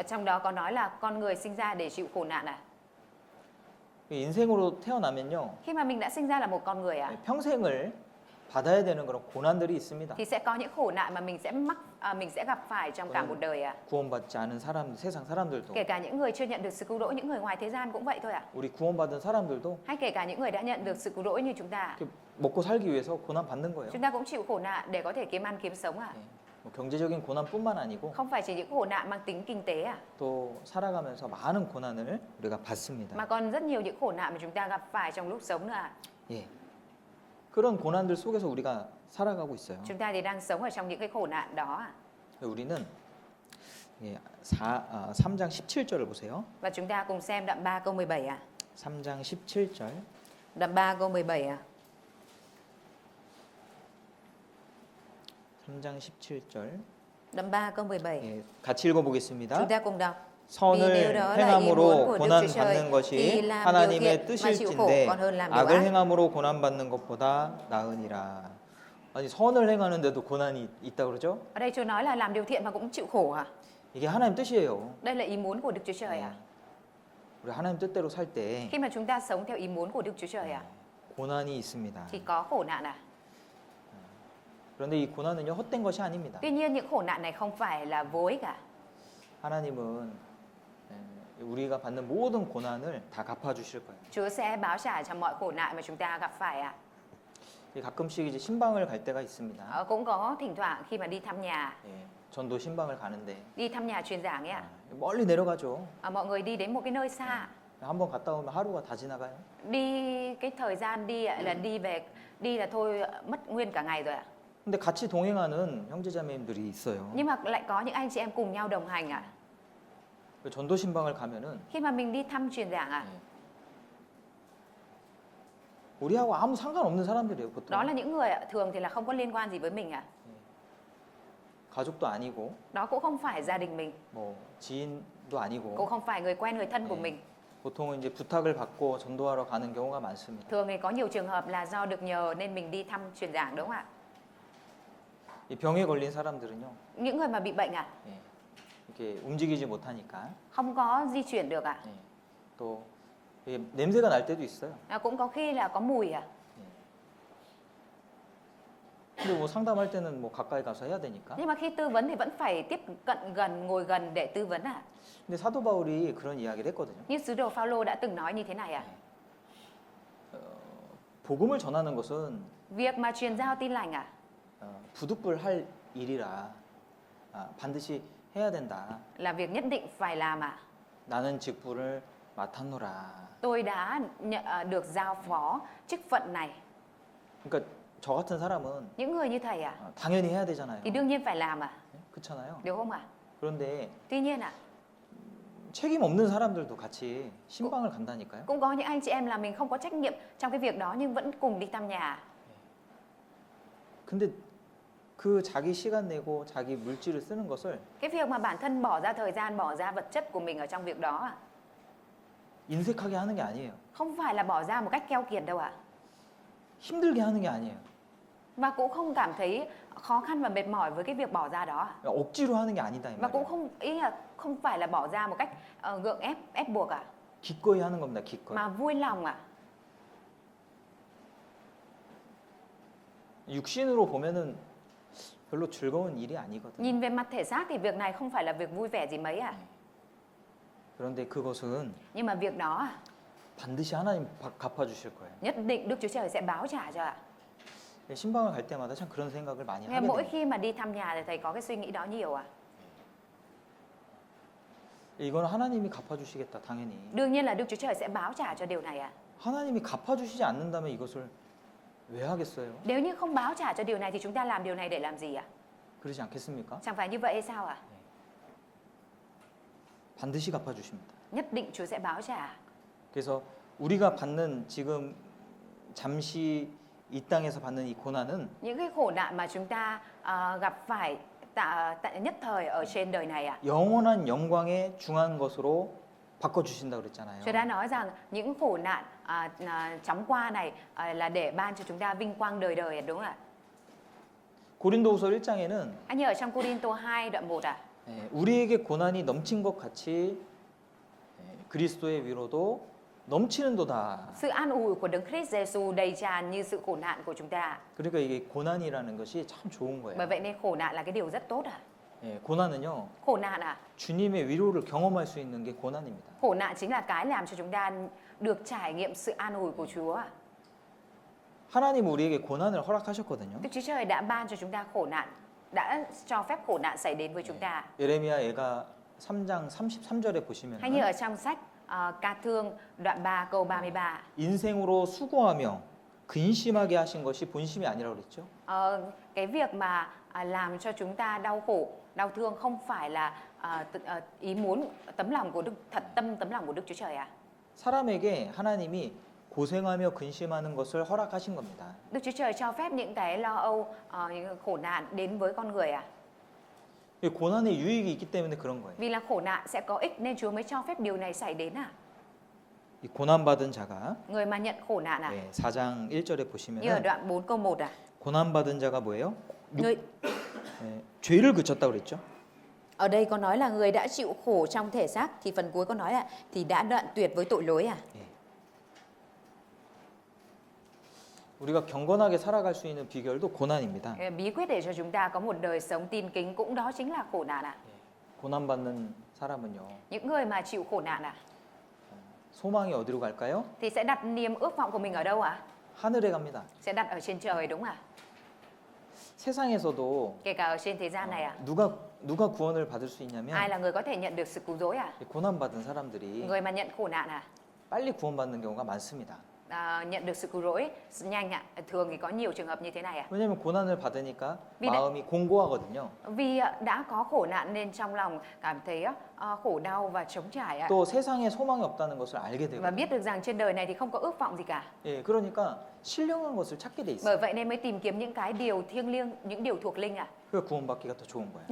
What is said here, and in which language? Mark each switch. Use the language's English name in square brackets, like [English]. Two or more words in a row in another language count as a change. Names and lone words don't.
[Vietnamese] Ở trong đó có nói là con người sinh ra để chịu khổ nạn à? [Korean] 인생으로 태어나면요. [Vietnamese] Khi mà mình đã sinh ra là một con người à? [Korean] 평생을 받아야 되는 그런 고난들이 있습니다. [Vietnamese] Thì sẽ có những khổ nạn mà mình sẽ gặp phải trong cả một đời à? [Korean] 구원받지 않은 사람, 세상 사람들도 [Vietnamese] Kể cả những người chưa nhận được sự cứu rỗi, những người ngoài thế gian cũng vậy thôi à? [Korean] 우리 구원받은 사람들도 [Vietnamese] Hay kể cả những người đã nhận được sự cứu rỗi như chúng ta, [Korean] 이렇게 먹고 살기 위해서 고난 받는 거예요. [Vietnamese] chúng ta cũng chịu khổ nạn để có thể kiếm ăn kiếm sống à? [Korean] 예. 뭐 경제적인 고난뿐만 아니고 [Vietnamese] Không phải chỉ những khổ nạn mang tính kinh tế à? [Korean] 또 살아가면서 많은 고난을 우리가 받습니다. [Vietnamese] Mà còn rất nhiều những khổ nạn mà chúng ta gặp phải trong lúc sống nữa à? [Korean] 예. 그런 고난들 속에서 우리가 살아가고 있어요. [Vietnamese] Chúng ta thì đang sống ở trong những cái khổ nạn đó à? [Korean] 우리는 3장 17절을 보세요. [Vietnamese] Và chúng ta cùng xem đoạn 3 câu 17 à? [Korean] 3장 17절. [Vietnamese] Đoạn 3 câu 17 à? [Korean] 3장 17절. [Vietnamese] Đoạn 3 câu 17. [Korean] 예, 같이 읽어보겠습니다. [Vietnamese] Chúng ta cùng đọc. [Korean] 선을 [Vietnamese] Vì nếu đó là ý muốn [Korean] 행함으로 [Vietnamese] của Đức [Korean] 고난 [Vietnamese] Chúa Trời, [Korean] 받는 [Vietnamese] thì [Korean] 것이 [Vietnamese] làm điều [Korean] 하나님의 [Vietnamese] thiện mà chịu khổ [Korean] 뜻일진데 [Vietnamese] còn hơn làm điều [Korean] 악을 [Vietnamese] ác. [Korean] 행함으로 고난 받는 것보다 나으니라. 아니 선을 행하는데도 고난이 있다 그러죠? [Vietnamese] Ở đây Chúa nói là làm điều thiện mà cũng chịu khổ à? [Korean] 이게 하나님 뜻이에요. [Vietnamese] Đây là ý muốn của Đức Chúa Trời à? [Korean] 우리 하나님 뜻대로 살 때 [Vietnamese] Khi mà chúng ta sống theo ý muốn của Đức Chúa Trời à? [Korean] 고난이 있습니다. [Vietnamese] Thì có khổ nạn à? [Korean] 그런데 이 고난은요 헛된 것이 아닙니다. [Vietnamese] Tuy nhiên những khổ nạn này không phải là vô ích cả. [Korean] 하나님은 우리가 받는 모든 고난을 다 갚아주실 거예요. [Vietnamese] Chúa sẽ báo trả cho mọi khổ nạn mà chúng ta gặp phải à? [Korean] 가끔씩 이제 신방을 갈 때가 있습니다. [Vietnamese] Cũng có thỉnh thoảng khi mà đi thăm nhà, [Korean] 예, 전도 신방을 가는데 [Vietnamese] đi thăm nhà truyền giảng ấy à? [Korean] 멀리 내려가죠. [Vietnamese] Mọi người đi đến một cái nơi xa, [Korean] 한번 갔다 오면 하루가 다 지나가요. [Vietnamese] đi cái thời gian đi là đi là thôi mất nguyên cả ngày rồi ạ. [Korean] 근데 같이 동행하는 형제자매님들이 있어요. [Vietnamese] Nhưng mà lại có những anh chị em cùng nhau đồng hành ạ. [Korean] 그 전도 신방을 가면은 [Vietnamese] Khi mà mình đi thăm truyền giảng ạ, [Korean] 우리하고 아무 상관없는 사람들이에요, 보통. [Vietnamese] đó là những người thường thì là không có liên quan gì với mình ạ. [Korean] 가족도 아니고 [Vietnamese] Đó cũng không phải gia đình mình, [Korean] 뭐 지인도 아니고 [Vietnamese] cũng không phải người quen người thân của mình. [Korean] 보통은 이제 부탁을 받고 전도하러 가는 경우가 많습니다. [Vietnamese] Thường thì có nhiều trường hợp là do được nhờ nên mình đi thăm truyền giảng đúng không ạ? [Korean] 이 병에 걸린 사람들은요. [Vietnamese] Những người mà bị bệnh ạ, [Korean] 예, 이렇게 움직이지 못하니까 [Vietnamese] không có di chuyển được ạ. [Korean] 예, 또 이게 냄새가 날 때도 있어요. [Vietnamese] Cũng có khi là có mùi ạ. [Korean] 근데 뭐 상담할 때는 뭐 가까이 가서 해야 되니까. [Vietnamese] Nhưng mà khi tư vấn thì vẫn phải tiếp cận gần, ngồi gần để tư vấn ạ. [Korean] 근데 사도 바울이 그런 이야기를 했거든요. [Vietnamese] Như sứ đồ Phaolô đã từng nói như thế này ạ. [Korean] 복음을 전하는 것은 [Vietnamese] Việc mà truyền giao tin lành ạ, [Korean] 부득불할 일이라 반드시 해야 된다. [Vietnamese] là việc nhất định phải làm ạ. [Korean] 나는 직분을 맡았노라. [Vietnamese] Tôi đã được giao phó chức phận này. [Korean] 그러니까 저 같은 사람은 [Vietnamese] Những người như thầy ạ, [Korean] 당연히 해야 되잖아요. [Vietnamese] thì đương nhiên phải làm ạ, [Korean] 그렇잖아요. [Vietnamese] đúng không ạ? [Korean] 그런데 [Vietnamese] Tuy nhiên ạ, [Korean] 책임 없는 사람들도 같이 신방을 간다니까요. [Vietnamese] cũng có những anh chị em là mình không có trách nhiệm trong cái việc đó nhưng vẫn cùng đi thăm nhà. [Korean] 근데 그 자기 시간 내고 자기 물질을 쓰는 것을 [Vietnamese] Cái việc mà bản thân bỏ ra thời gian, bỏ ra vật chất của mình ở trong việc đó ạ, [Korean] 인색하게 하는 게 아니에요. [Vietnamese] không phải là bỏ ra một cách keo kiệt đâu ạ. [Korean] 힘들게 하는 게 아니에요. [Vietnamese] Và cũng không cảm thấy khó khăn và mệt mỏi với cái việc bỏ ra đó ạ. [Korean] 억지로 하는 게 아니다 이 [Vietnamese] Và cũng [Korean] 말이에요. [Vietnamese] không, ý là không phải là bỏ ra một cách gượng ép buộc ạ, [Korean] 기꺼이 하는 겁니다. 기꺼이. [Vietnamese] mà vui lòng ạ. [Korean] 육신으로 보면은 별로 즐거운 일이 아니거든요. [Vietnamese] Nhìn về mặt thể xác thì việc này không phải là việc vui vẻ gì mấy ạ. [Korean] 그런데 그것은 [Vietnamese] Nhưng mà việc đó ạ, [Korean] 반드시 하나님 갚아주실 거예요. [Vietnamese] nhất định Đức Chúa Trời sẽ báo trả cho ạ. [Korean] 신방을 갈 때마다 참 그런 생각을 많이 [Vietnamese] Nghe [Korean] 하게 [Vietnamese] mỗi [Korean] 돼요. [Vietnamese] khi mà đi thăm nhà thì thầy có cái suy nghĩ đó nhiều ạ. [Korean] 이건 하나님이 갚아주시겠다 당연히. [Vietnamese] Đương nhiên là Đức Chúa Trời sẽ báo trả cho điều này ạ. [Korean] 하나님이 갚아주시지 않는다면 이것을 왜 하겠어요? [Vietnamese] Nếu như không báo trả cho điều này thì chúng ta làm điều này để làm gì ạ? [Korean] 그러지 않겠습니까? [Vietnamese] Chẳng phải như vậy hay sao ạ? [Korean] 반드시 갚아주십니다. [Vietnamese] Nhất định Chúa sẽ báo trả. [Korean] 그래서 우리가 받는 지금 잠시 이 땅에서 받는 이 고난은 [Vietnamese] Những cái khổ nạn mà chúng ta gặp phải tại nhất thời ở trên đời này ạ, [Korean] 영원한 영광에 중한 것으로 바꿔 주신다 그랬잖아요. [Vietnamese] Chúa đã nói rằng những khổ nạn chóng qua này là để ban cho chúng ta vinh quang đời đời, đúng không ạ? [Korean] 고린도후서 1장에는 [Vietnamese] Anh nhớ ở trong Cô-rin-tô 2 đoạn 1 à? [Korean] 우리에게 고난이 넘친 것 같이 그리스도의 위로도 넘치는도다. [Vietnamese] Sự an ủi của Đấng Christ Giêsu đầy tràn như sự khổ nạn của chúng ta. [Korean] 그러니까 이게 고난이라는 것이 참 좋은 [Vietnamese] Bởi [Korean] 거예요. [Vietnamese] vậy nên khổ nạn là cái điều rất tốt à? [Korean] 고난은요, [Vietnamese] Khổ nạn à? [Korean] 주님의 위로를 경험할 수 있는 게 고난입니다. [Vietnamese] Khổ nạn chính là cái làm cho chúng ta được trải nghiệm sự an ủi của Chúa à? [Korean] 하나님 우리에게 고난을 허락하셨거든요. [Vietnamese] Đức Chúa Trời đã ban cho chúng ta khổ nạn, đã cho phép khổ nạn xảy đến với chúng ta. [Korean] 예레미야 애가 3장 33절에 보시면 [Vietnamese] Hay như ở trong sách Ca Thương đoạn 3 câu 33. [Korean] 인생으로 수고하며 근심하게 하신 것이 본심이 아니라고 그랬죠. [Vietnamese] Cái việc mà làm cho chúng ta đau khổ, đau thương không phải là ý muốn tấm lòng của tấm lòng của Đức Chúa Trời à? [Korean] 사람에게 하나님이 고생하며 근심하는 것을 허락하신 겁니다. [Vietnamese] Đức Chúa Trời cho phép những cái lo âu, những khổ nạn đến với con người à? [Korean] 이 고난의 유익이 있기 때문에 그런 거예요. [Vietnamese] Vì là khổ nạn sẽ có ích nên Chúa mới cho phép điều này xảy đến à? [Korean] 이 고난받은 자가 [Vietnamese] Người mà nhận khổ nạn à? [Korean] 4장 1절에 [Vietnamese] Như ở [Korean] 보시면 [Vietnamese] đoạn 4 câu 1 à? [Korean] 고난받은 자가 뭐예요? [Vietnamese] Người [Korean] 죄를 그쳤다고 그랬죠. [Vietnamese] ở đây có nói là người đã chịu khổ trong thể xác, thì phần cuối có nói là thì đã đoạn tuyệt với tội lỗi à? [Korean] 우리가 경건하게 살아갈 수 있는 비결도 고난입니다. [Vietnamese] Bí quyết để cho chúng ta có một đời sống tin kính cũng đó chính là khổ nạn à? [Korean] 고난받는 사람은요. [Vietnamese] Những người mà chịu khổ nạn à? [Korean] 소망이 어디로 갈까요? [Vietnamese] Thì sẽ đặt niềm ước vọng của mình ở đâu ạ? [Korean] 하늘에 갑니다. [Vietnamese] Sẽ đặt ở trên trời, đúng à? [Korean] 세상에서도 [Vietnamese] Kể cả ở trên thế gian này à? [Korean] 누가 구원을 받을 수 [Vietnamese] Ai [Korean] 있냐면 [Vietnamese] là người có thể nhận được sự cứu rỗi à? [Korean] 고난받은 사람들이 [Vietnamese] Người mà nhận khổ nạn à? [Korean] 빨리 구원받는 경우가 많습니다. [Vietnamese] Nhận được sự cứu rỗi nhanh ạ. Thường thì có nhiều trường hợp như thế này à? [Korean] 왜냐하면 고난을 받으니까 [Vietnamese] Vì [Korean] 마음이 공고하거든요. [Vietnamese] Vì đã có khổ nạn nên trong lòng cảm thấy khổ đau và trống trải ạ. [Korean] 또 세상에 소망이 없다는 것을 알게 [Vietnamese] Và [Korean] 되거든요. [Vietnamese] biết được rằng trên đời này thì không có ước vọng gì cả. [Korean] 예, 그러니까 신령한 것을 찾게 돼 있어요. [Vietnamese] Bởi vậy nên mới tìm kiếm những cái điều thiêng liêng, những điều thuộc linh ạ. [Korean] 그래서 구원받기가 더 좋은 거예요.